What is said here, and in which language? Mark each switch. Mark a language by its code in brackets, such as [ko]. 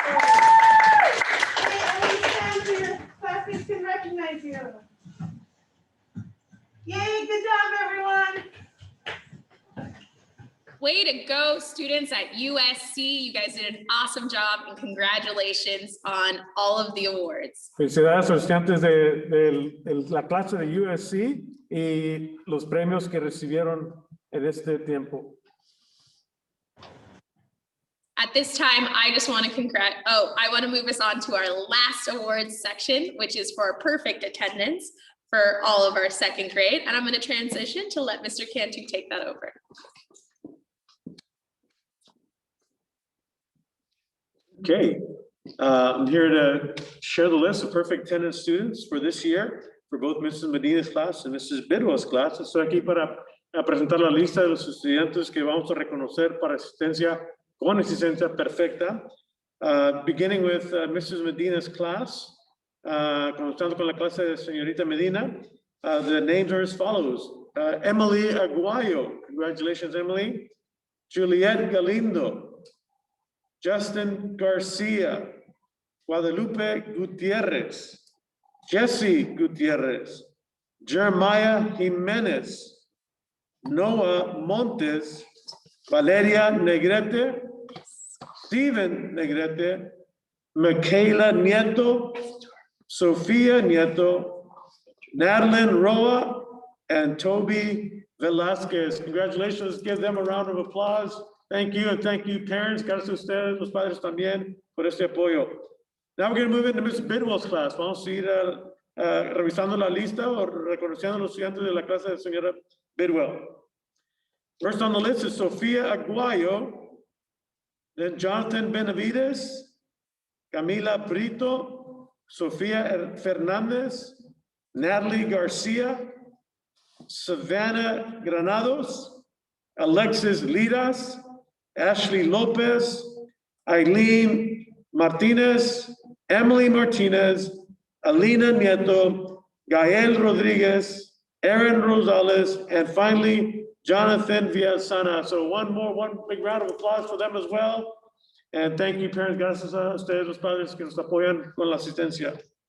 [en] Hey, Emily, stand so your classmates can recognize you. Yay, good job, everyone. Way to go, students at USC. You guys did an awesome job and congratulations on all of the awards. [es] Felicidades a los estudiantes de la clase de USC y los premios que recibieron en este tiempo. [en] At this time, I just want to I want to move us on to our last awards section, which is for perfect attendance for all of our second grade. And I'm going to transition to let Mr. Cantu take that over. Okay, I'm here to share the list of perfect attendance students for this year for both Mrs. Medina's class and Mrs. Bidwell's class. [es] Estoy aquí para presentar la lista de los estudiantes que vamos a reconocer para asistencia con asistencia perfecta. [en] Beginning with Mrs. Medina's class, [es] comenzando con la clase de señorita Medina. [en] The names are as follows. Emily Aguayo, congratulations, Emily. Juliet Galindo. Justin Garcia, Guadalupe Gutierrez, Jesse Gutierrez, Jeremiah Jimenez, Noah Montes, Valeria Negrete, Steven Negrete, Michaela Nieto, Sofia Nieto, Madeline Roa, and Toby Velasquez. Congratulations, give them a round of applause. Thank you, and thank you, parents. [es] Gracias a ustedes, los padres también, por este apoyo. [en] Now we're going to move into Ms. Bidwell's class. [es] Vamos a ir revisando la lista o reconociendo a los estudiantes de la clase de señora Bidwell. [en] First on the list is Sofia Aguayo, then Jonathan Benavides, Camila Brito, Sofia Fernandez, Natalie Garcia, Savannah Granados, Alexis Liras, Ashley Lopez, Eileen Martinez, Emily Martinez, Alina Nieto, Gael Rodriguez, Aaron Rosales, and finally, Jonathan Villasana. So one big round of applause for them as well. And thank you, parents. [es] Gracias a ustedes, los padres, que nos apoyan con la asistencia.